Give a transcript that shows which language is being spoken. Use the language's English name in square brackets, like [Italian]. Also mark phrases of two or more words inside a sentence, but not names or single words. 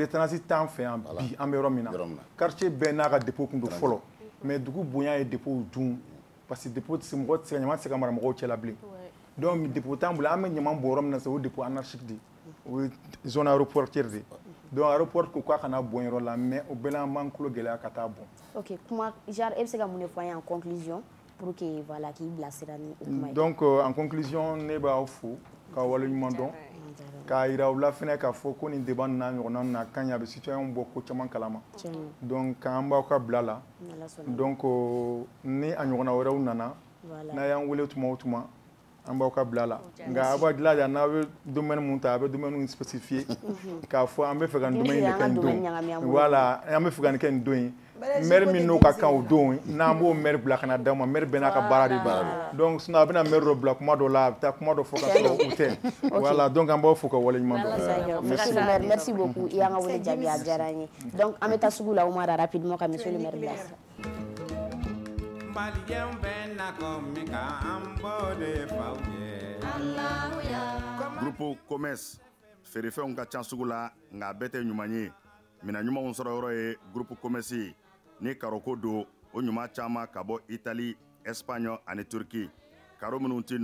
[Bambara] de transit t'an fɛ yan bi an bɛ yɔrɔ min na quartier bɛɛ n'a ka dépôt kun don fɔlɔ mais dugu bonya ye dépôt dun parce que dépôt mɔgɔ tɛ se ka ɲama tɛ se ka mara mɔgɔw cɛla bilen donc dépôt t'an bolo an bɛ ɲama bɔ yɔrɔ min na sisan o [French] dépôt anarchique [Bambara] de o ye [French] zone aéroportière [Bambara] de donc aéroport ko k'a kana bɔn yɔrɔ la mais o bɛɛ la an b'an tulo gɛlɛya ka taa bɔn. ok kuma genre e bɛ se ka mun de fɔ an ye [French] en conclusion pour que voilà [Bambara] k'i bilasira ni o kuma ye. donc [French] en conclusion [Bambara] ne b'aw fo ka waleɲuman dɔn k'a yira u la fɛnɛ k'a fɔ ko nin débat n'a ɲɔgɔnna na ka ɲi a bɛ citoyen bɔ ko caman kalama donc k'an b'aw ka bila la donc ni a ɲɔgɔnna wɛrɛw nana n'a y'an wele tuma o tuma an b'aw ka bila la nka a b'a jilaja n'a bɛ domaine mun ta a bɛ [French] domaine spécifié [Bambara] k'a fɔ an bɛ fɛ ka nin domaine in de kɛ nin don voilà an bɛ fɛ ka nin kɛ nin don in maire min n'o ka kan o don n'an b'o maire bila ka na d'aw ma maire bɛɛ n'a ka baara de don donc sinon a bɛna maire dɔ bila kuma dɔ la a bɛ taa kuma dɔ fɔ ka sɔrɔ o tɛ voilà donc an b'aw fo ka waleɲuman dɔn. [French] monsieur le maire merci beaucoup [Bambara] i y'an ka wele jaabi a diyara an ye donc an bɛ taa sugu la Umar rapidement ka [French] monsieur le maire [Bambara] bilasira. [French] Groupe commerce [Bambara] feerefɛnw ka ca sugu la nka bɛɛ tɛ ɲuman ye mina ɲumanw sɔrɔ yɔrɔ ye [French] groupe commerce [Bambara] ni karoko don o ɲuman caman ka bɔ Italie, Espagne ani Turquie karo minnu tɛ